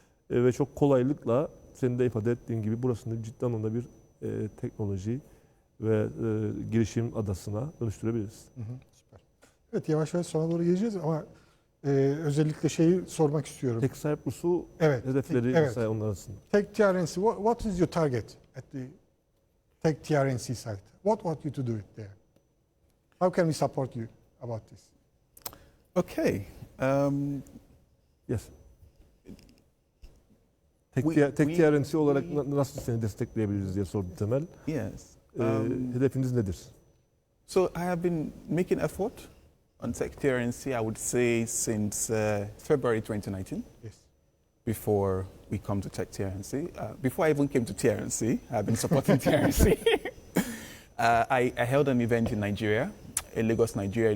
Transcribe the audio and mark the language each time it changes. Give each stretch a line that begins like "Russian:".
Turkish: Ve çok kolaylıkla senin de ifade ettiğin gibi burasını ciddi anlamda bir teknoloji ve girişim adasına dönüştürebiliriz. Süper. Evet, yavaş yavaş sona doğru geleceğiz ama özellikle şeyi sormak istiyorum. Tek Cyprus'u Evet. hedefleri Evet. mesela onlar arasında.
English: Tech TRNC, what is your target at the Tech TRNC site? What want you to do it there? How can we support you about this? Okay. Yes. We-
Turkish: Tek TRNC olarak nasıl seni destekleyebiliriz diye sordu Temel.
English: Yes.
Turkish: Hedefiniz nedir?
English: So I have been making effort on Tech TRNC, I would say, since February 2019, Yes. before we come to Tech TRNC. Before I even came to TRNC, I've been supporting TRNC. I held an event in Nigeria, in Lagos, Nigeria.